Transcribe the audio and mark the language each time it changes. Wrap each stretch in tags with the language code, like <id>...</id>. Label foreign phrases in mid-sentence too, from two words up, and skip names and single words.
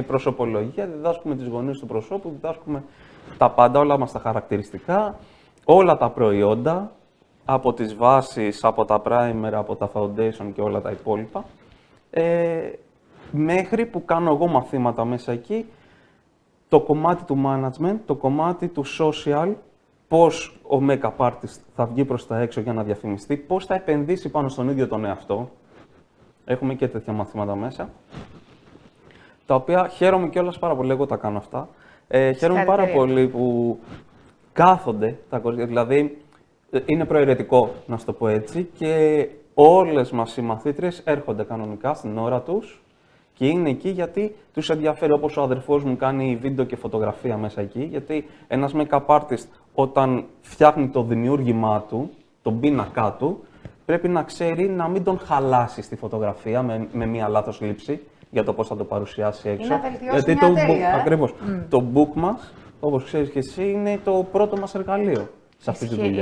<el>προσωπολογία, διδάσκουμε τις γωνίες του προσώπου, διδάσκουμε τα πάντα, όλα μας τα χαρακτηριστικά, όλα τα προϊόντα, από τις βάσεις, από τα primer, από τα foundation και όλα τα υπόλοιπα. Μέχρι που κάνω εγώ μαθήματα μέσα εκεί, το κομμάτι του management, το κομμάτι του social, πώς ο</el> <en>make-up artist</en> <el>θα βγει προς τα έξω για να διαφημιστεί, πώς θα επενδύσει πάνω στον ίδιο τον εαυτό. Έχουμε και τέτοια μαθήματα μέσα, τα οποία χαίρομαι κιόλας πάρα πολύ, εγώ τα κάνω αυτά. Χαίρομαι πάρα πολύ που κάθονται τα κορίτσια, δηλαδή είναι προαιρετικό, να σου το πω έτσι, και όλες μας οι μαθήτριες έρχονται κανονικά στην ώρα τους και είναι εκεί γιατί τους ενδιαφέρει, όπως ο αδερφός μου κάνει βίντεο και φωτογραφία μέσα εκεί, γιατί ένας</el> <en>make-up artist</en> <el>όταν φτιάχνει το δημιούργημά του, τον πίνακά του, πρέπει να ξέρει να μην τον χαλάσει στη φωτογραφία με μία λάθος λήψη για το πώς θα το παρουσιάσει έξω. να βελτιώσει μια τέλεια, Ακριβώς. Το book μας, όπως ξέρεις και εσύ, είναι το πρώτο μας εργαλείο σε αυτή τη δουλειά.</el>